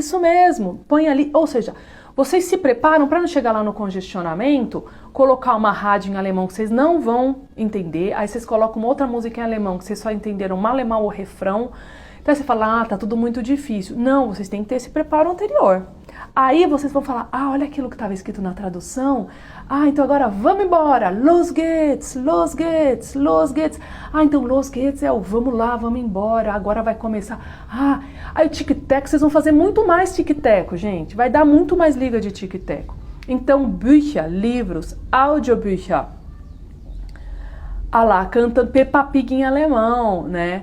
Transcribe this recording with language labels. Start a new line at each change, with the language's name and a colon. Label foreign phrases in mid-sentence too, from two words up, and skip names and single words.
Portuguese: Isso mesmo, põe ali, ou seja, Vocês se preparam para não chegar lá no congestionamento, colocar uma rádio em alemão que vocês não vão entender, aí vocês colocam uma outra música em alemão que vocês só entenderam mal e mal o refrão. Então você fala, tá tudo muito difícil. Não, vocês têm que ter esse preparo anterior. Aí vocês vão falar, olha aquilo que estava escrito na tradução. Então agora vamos embora.
German: Los geht's, los geht's, los geht's.
Portuguese: Então
German: los geht's
Portuguese: é o vamos lá, vamos embora. Agora vai começar. Aí o tic-tac, vocês vão fazer muito mais tic-tac, gente. Vai dar muito mais liga de tic-tac. Então, Bücher, livros, Audiobücher. Lá, canta Peppa Pig em alemão, né?